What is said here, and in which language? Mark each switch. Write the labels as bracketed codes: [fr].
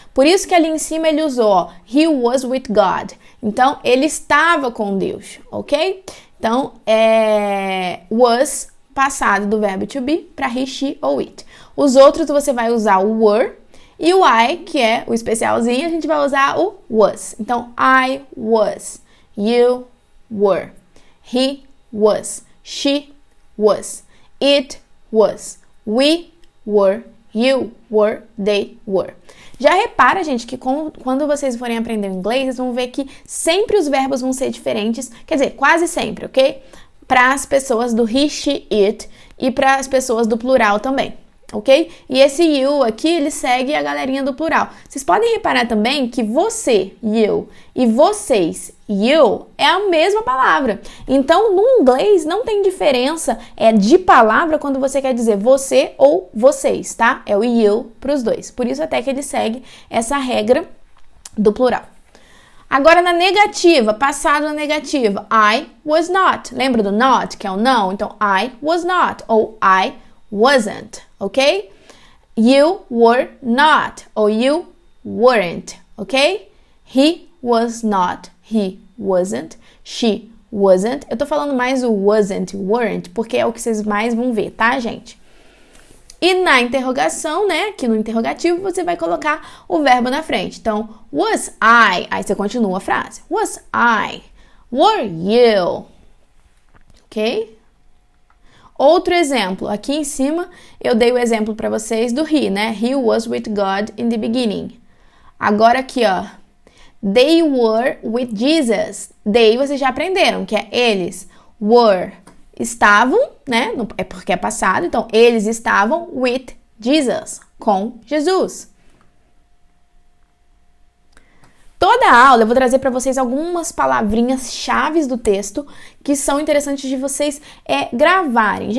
[pt] Por isso que ali em cima ele usou, ó, [en] he was with God. [pt] Então, ele estava com Deus, ok? Então, was, passado do verbo to be, para he, she ou it. Os outros você vai usar o were e o I, que é o especialzinho, a gente vai usar o was. [en] Então, I was, you were, he was, she was, it was, we were, you were, they were. [pt] Já repara, gente, que quando vocês forem aprender inglês, vocês vão ver que sempre os verbos vão ser diferentes, quer dizer, quase sempre, ok? Para as pessoas do he, she, it e para as pessoas do plural também, ok? E esse you aqui, ele segue a galerinha do plural. Vocês podem reparar também que você, you, e vocês, you, é a mesma palavra. Então, no inglês, não tem diferença de palavra quando você quer dizer você ou vocês, tá? É o you para os dois. Por isso até que ele segue essa regra do plural. Agora, na negativa, passado na negativa, [en] I was not. [pt] Lembra do not, que é o não? Então, [en] I was not [pt] ou [en] I wasn't, [pt] ok? [en] You were not ou you weren't, ok? He was not, he wasn't, she wasn't. [pt] Eu tô falando mais o wasn't, weren't, porque é o que vocês mais vão ver, tá, gente? E na interrogação, né, aqui no interrogativo, você vai colocar o verbo na frente. Então, [en] was I? [pt] Aí você continua a frase. [en] Was I? Were you? Ok? [pt] Outro exemplo. Aqui em cima, eu dei o exemplo para vocês do he, né? [en] He was with God in the beginning. [pt] Agora aqui, ó. [en] They were with Jesus. [pt] They, vocês já aprenderam, que é eles. Were, estavam, né? É porque é passado. Então, eles estavam [en] with Jesus, [pt] com Jesus. Toda a aula eu vou trazer para vocês algumas palavrinhas chaves do texto que são interessantes de vocês gravarem.